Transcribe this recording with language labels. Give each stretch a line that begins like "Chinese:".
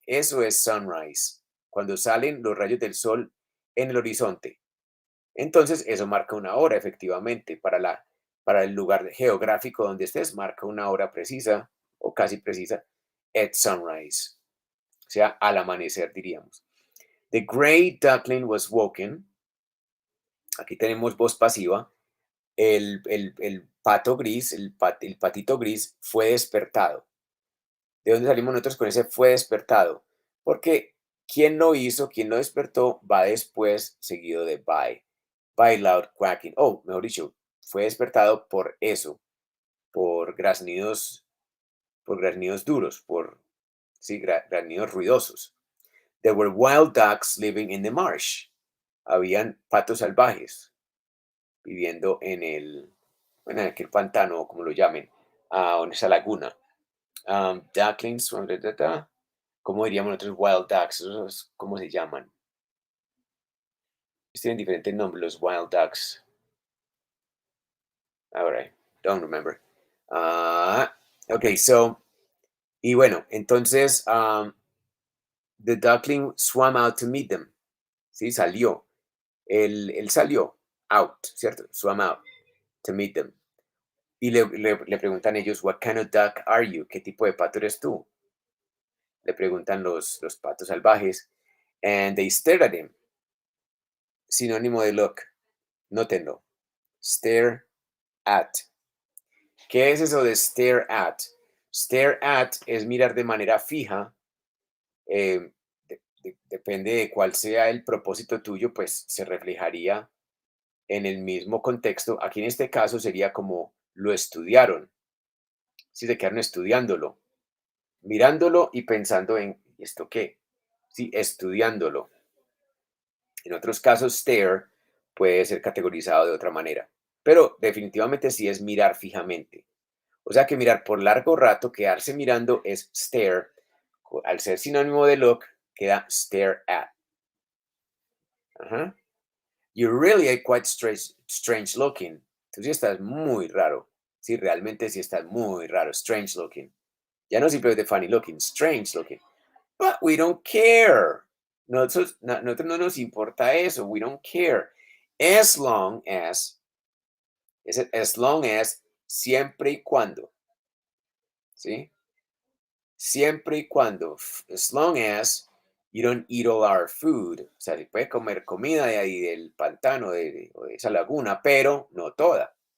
Spanish: Eso es sunrise, cuando salen los rayos del sol en el horizonte. Entonces, eso marca una hora, efectivamente, para el lugar geográfico donde estés, marca una hora precisa o casi precisa,
English: at sunrise,
Spanish: o sea, al amanecer, diríamos.
English: The gray duckling was woken.
Spanish: Aquí tenemos voz pasiva. El pato gris, el patito gris fue despertado. ¿De dónde salimos nosotros con ese fue despertado? Porque quien lo hizo, quien lo despertó, va después seguido de
English: by loud quacking.
Spanish: Oh, mejor dicho, fue despertado por eso, por por graznidos duros, por, sí, graznidos ruidosos.
English: There were wild ducks living in the marsh.
Spanish: Habían patos salvajes viviendo bueno, en aquel pantano, o como lo llamen, en esa laguna. Ducklings, ¿cómo diríamos nosotros wild ducks? ¿Cómo se llaman? Tienen diferentes nombres los wild ducks.
English: All right, don't remember. Okay, so,
Spanish: y bueno, entonces,
English: the duckling swam out to meet them.
Spanish: Sí, salió. Él salió out, ¿cierto?
English: Swam out to meet them.
Spanish: Y le preguntan ellos,
English: what kind of duck are you?
Spanish: ¿Qué tipo de pato eres tú? Le preguntan los patos salvajes.
English: And they stared at him.
Spanish: Sinónimo de look. Nótenlo. Stare at. ¿Qué es eso de stare at? Stare at es mirar de manera fija. Depende de cuál sea el propósito tuyo, pues se reflejaría en el mismo contexto. Aquí en este caso sería como lo estudiaron. Si se quedaron estudiándolo, mirándolo y pensando en esto qué. Sí, estudiándolo. En otros casos, stare puede ser categorizado de otra manera, pero definitivamente sí es mirar fijamente. O sea que mirar por largo rato, quedarse mirando es stare. Al ser sinónimo de look, queda stare at. Ajá.
English: You really are quite strange looking.
Spanish: Tú sí estás muy raro. Sí, realmente sí estás muy raro.
English: Strange looking.
Spanish: Ya no simplemente funny looking, strange looking.
English: But we don't care.
Spanish: Nosotros no nos importa eso.
English: We don't care. As long as, as long as,
Spanish: siempre y cuando. ¿Sí? Siempre y cuando.
English: As long as you don't eat all our food.
Spanish: O sea, se puede comer comida de ahí del pantano o de esa laguna, pero no toda.